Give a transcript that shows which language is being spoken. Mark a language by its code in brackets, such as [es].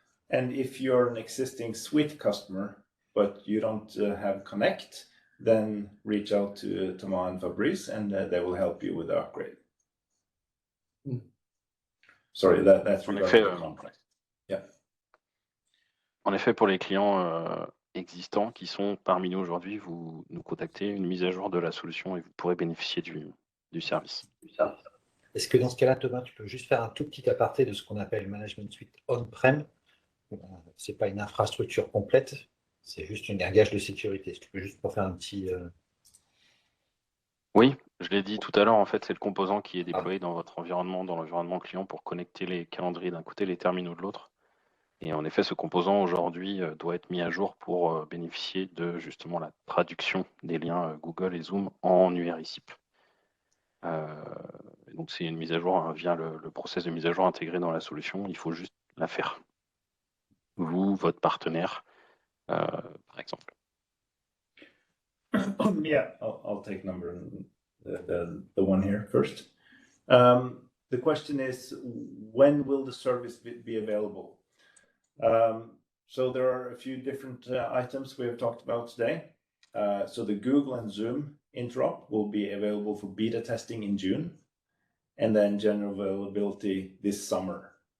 [en] And if you're an existing suite customer, but you don't have Connect, then reach out to Thomas and Fabrice, and they will help you with the upgrade. Sorry, that's regarding the contract. Yeah. [fr] En effet, pour les clients existants qui sont parmi nous aujourd'hui, vous nous contactez, une mise à jour de la solution et vous pourrez bénéficier du service. Est-ce que dans ce cas-là, Thomas, tu peux juste faire un tout petit aparté de ce qu'on appelle Management Suite on-prem? Ce n'est pas une infrastructure complète, c'est juste un gage de sécurité. Est-ce que tu peux juste pour faire un petit... Oui, je l'ai dit tout à l'heure, en fait, c'est le composant qui est déployé dans votre environnement, dans l'environnement client pour connecter les calendriers d'un côté, les terminaux de l'autre. Et en effet, ce composant aujourd'hui doit être mis à jour pour bénéficier de justement la traduction des liens Google et Zoom en URI-SIP. Donc c'est une mise à jour via le process de mise à jour intégré dans la solution. Il faut juste la faire. Vous, votre partenaire, par exemple. [en] Yeah, I'll take the one here first. The question is, when will the service be available? So there are a few different items we have talked about today. So the Google and Zoom interop will be available for beta testing in June, and then general availability this summer.